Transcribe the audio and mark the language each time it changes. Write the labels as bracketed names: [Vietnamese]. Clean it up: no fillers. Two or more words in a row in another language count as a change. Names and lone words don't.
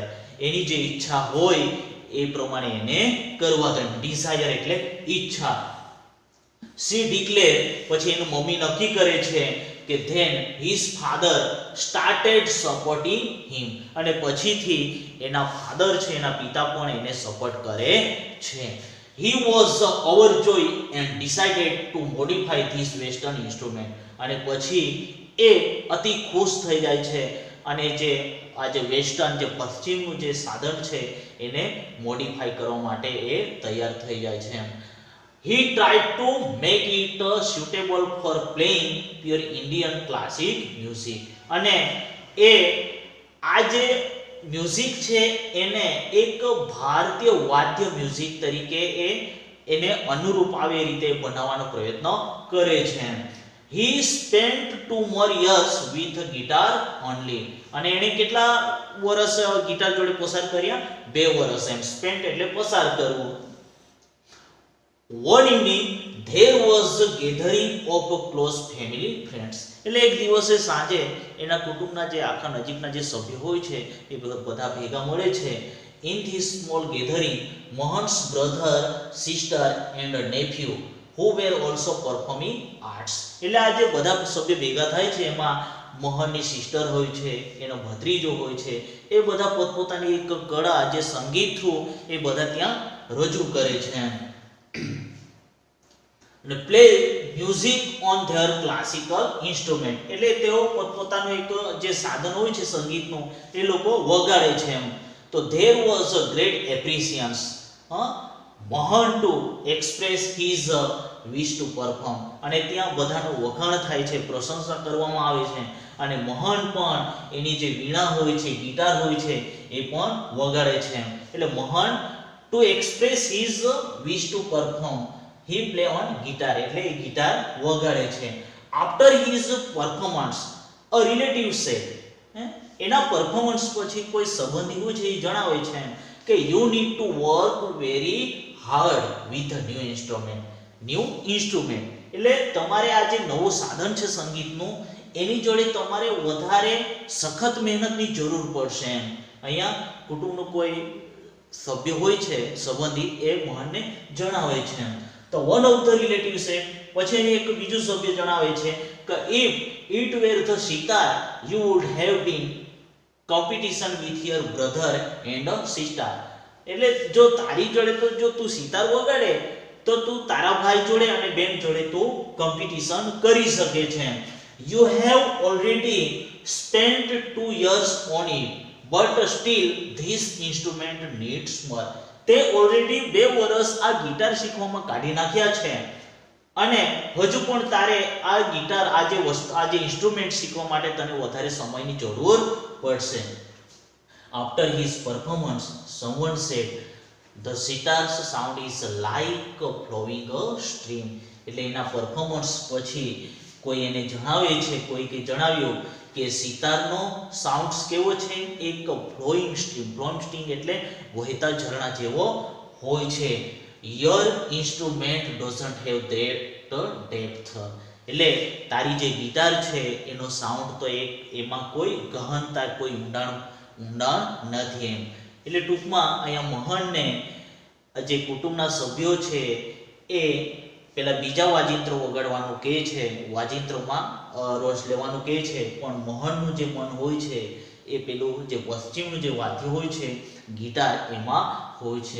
[Gujarati] એની જે ઈચ્છા હોય એ પ્રમાણે એને કરવા દે. ડિઝાયર એટલે ઈચ્છા. [English] She declared, [Gujarati] પછી એનું મમ્મી નક્કી કરે છે કે [English] Then his father started supporting him. [Gujarati] અને પછીથી એના ફાધર છે, એના પિતા પણ એને સપોર્ટ કરે છે. [English] He was overjoyed and decided to modify this western instrument. [Gujarati] અને પછી એ અતિ ખુશ થઈ જાય છે અને જે આ જે વેસ્ટર્ન જે પશ્ચિમનું જે સાધન છે એને મોડિફાઈ કરવા માટે એ તૈયાર થઈ જાય છે. [English] He tried to make it suitable for playing pure Indian classic music. [Gujarati] અને એ આ જે મ્યુઝિક છે એને એક ભારતીય વાદ્ય મ્યુઝિક તરીકે એને અનુરૂપ આવે એ રીતે બનાવવાનો પ્રયત્ન કરે છે. [English] He spent 2 more years with guitar only. [Gujarati] અને એને કેટલા વર્ષ ગિટાર જોડે પસાર કર્યા? 2 વર્ષ. એમ spent એટલે પસાર કરવું. [English] One evening there was a gathering of close family friends. [Gujarati] એટલે એક દિવસે સાંજે એના કુટુંબના જે આખા નજીકના જે સભ્યો હોય છે એ બધા ભેગા મળે છે. [English] In this small gathering, Mohan's brother, sister and nephew who were also performing arts. [Gujarati] એટલે આ જે બધા સભ્ય ભેગા થાય છે એમાં મોહનની સિસ્ટર હોય છે, એનો ભત્રીજો હોય છે, એ બધા પોતપોતાની એક કળા જે સંગીત થ્રુ એ બધા ત્યાં રજૂ કરે છે. [English] અને play music on their classical instrument. [Gujarati] એટલે તેઓ પોતપોતાનું એક જે સાધન હોય છે સંગીતનું એ લોકો વગાડે છે એમ. [English] તો there was a great appreciation Mohan to express his wish to perform. [Gujarati] અને ત્યાં બધાનો વખાણ થાય છે, પ્રશંસા કરવામાં આવે છે. અને મોહન પણ એની જે વીણા હોય છે, ગિટાર હોય છે એ પણ વગાડે છે. [English] એટલે મોહન to express his wish to perform he play on guitar. [Gujarati] એટલે એ ગિટાર વગાડે છે. [English] After his performance a relative said, [Gujarati] એના પરફોર્મન્સ પછી કોઈ સંબંધી હોય છે એ જણાવે છે કે [English] you need to work very hard with a new instrument. [Gujarati] એટલે તમારે આ જે નવું સાધન છે સંગીતનું એની જોડે તમારે વધારે સખત મહેનતની જરૂર પડશે એમ. અહીંયા કુટુંબનો કોઈ સભ્ય હોય છે સંબંધી એ મોહનને જણાવે છે. [English] તો one of the relatives છે, [Gujarati] પછી એક બીજું સભ્ય જણાવે છે કે [English] if it were the sitar you would have been competition with your brother and sister. [Gujarati] એટલે જો તારી જોડે તો જો તું સિતાર વગાડે તો તું તારા ભાઈ જોડે અને બેન જોડે તું કોમ્પિટિશન કરી શકે છે. [English] You have already spent 2 years on it but still this instrument needs more. [Gujarati] તે ઓલરેડી 2 વર્ષ આ ગિટાર શીખવામાં કાઢી નાખ્યા છે અને હજુ પણ તારે આ ગિટાર આ જે ઇન્સ્ટ્રુમેન્ટ શીખવા માટે તને વધારે સમયની જરૂર પડશે. [English] After his performance someone said the sitar's sound is like flowing a stream. [Gujarati] એટલે એના પરફોર્મન્સ પછી કોઈ એને જણાવે છે, કોઈકે જણાવ્યું કે સિતારનો સાઉન્ડ કેવો છે? એક [English] flowing stream [Gujarati] એટલે વહેતા ઝરણા જેવો હોય છે. [English] Your instrument doesn't have that depth. [Gujarati] એટલે તારી જે ગિટાર છે એનો સાઉન્ડ તો એમાં કોઈ ગહનતા, કોઈ ઊંડાણ નથી એમ. એટલે ટૂંકમાં અહીંયા મોહનને જે કુટુંબના સભ્યો છે એ પેલા બીજા વાજિંત્રો વગાડવાનું કહે છે, વાજિંત્રોમાં રસ લેવાનું કહે છે, પણ મોહનનું જે મન હોય છે એ પેલું જે પશ્ચિમનું જે વાદ્ય હોય છે ગિટાર એમાં હોય છે.